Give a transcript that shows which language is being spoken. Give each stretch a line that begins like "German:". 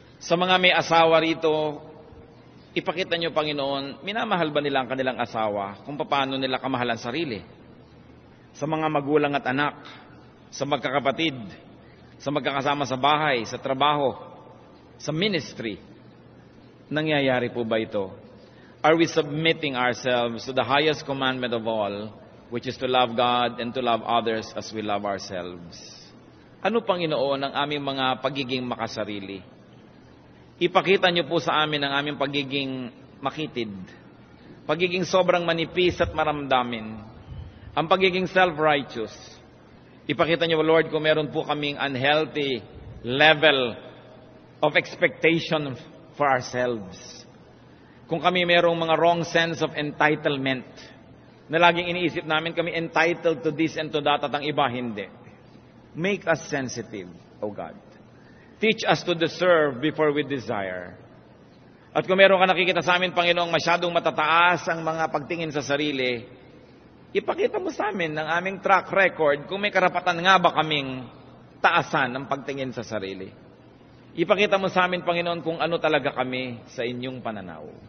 Filipino: Sa mga may asawa rito, ipakita nyo, Panginoon, minamahal ba nila ang kanilang asawa kung paano nila kamahal ang sarili? Sa mga magulang at anak, sa magkakapatid, sa magkakasama sa bahay, sa trabaho, sa ministry, nangyayari po ba ito?
English: Are we submitting ourselves to the highest commandment of all, which is to love God and to love others as we love ourselves?
Filipino: Ano, Panginoon, ang aming mga pagiging makasarili? Ipakita niyo po sa amin ang aming pagiging makitid, pagiging sobrang manipis at maramdamin, ang pagiging self-righteous. Ipakita niyo, Lord, kung meron po kaming
English: unhealthy level of expectation for ourselves.
Filipino: Kung kami merong mga
English: wrong sense of entitlement,
Filipino: na laging iniisip namin kami
English: entitled to this and to that
Filipino: at ang iba hindi.
English: Make us sensitive, O God. Teach us to deserve before we desire.
Filipino: At kung meron ka nakikita sa amin, Panginoong, masyadong matataas ang mga pagtingin sa sarili, ipakita mo sa amin ang aming track record kung may karapatan nga ba kaming taasan ang pagtingin sa sarili. Ipakita mo sa amin, Panginoon, kung ano talaga kami sa inyong pananaw.